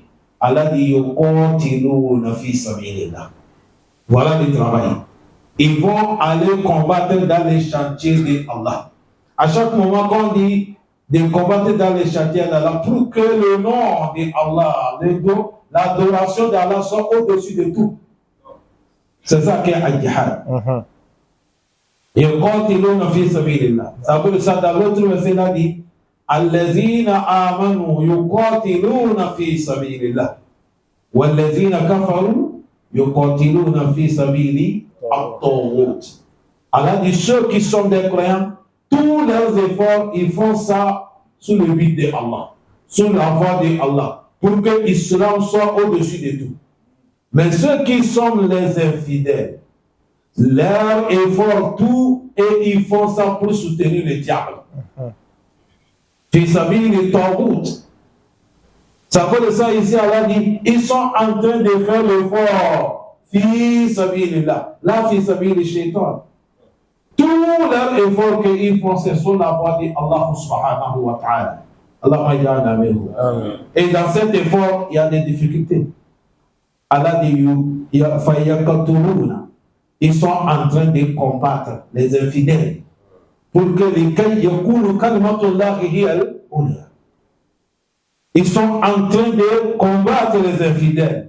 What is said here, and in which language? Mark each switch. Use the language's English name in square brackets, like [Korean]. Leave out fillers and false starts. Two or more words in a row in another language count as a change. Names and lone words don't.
[French] Allah dit, voilà le travail. Ils vont aller combattre dans les chantiers d'Allah. À chaque moment qu'on dit de combattre dans les chantiers d'Allah, pour que le nom d'Allah, l'adoration d'Allah soit au-dessus de tout. C'est ça qu'est al-jihad. [Arabic] يقاتلون في سبيل الله. [French] Ça veut dire ça dans l'autre verset là dit [Arabic] الذين آمنوا يقاتلون في سبيل الله. والذين كفروا يقاتلون في سبيل الطاغوت. [French] Allah dit ceux qui sont des croyants, tous leurs efforts, ils font ça sous le but de Allah, sous la voie de Allah, pour que l'islam soit au-dessus de tout. Mais ceux qui sont les infidèles, leur effort tout, et ils font ça pour soutenir le diable. [Arabic] في سبيل الطاغوت. [French] Ça veut dire ça ici, Allah dit, ils sont en train de faire l'effort. [Arabic] في سبيل الله. Là, في سبيل الشيطان. [French] Tout leur effort qu'ils font, c'est sur la voie d'Allah [Arabic] سبحانه وتعالى. الله أعاذنا منه. [French] Et dans cet effort, il y a des difficultés. Allah dit, ils sont en train de combattre les infidèles pour que les ils sont en train de combattre les infidèles.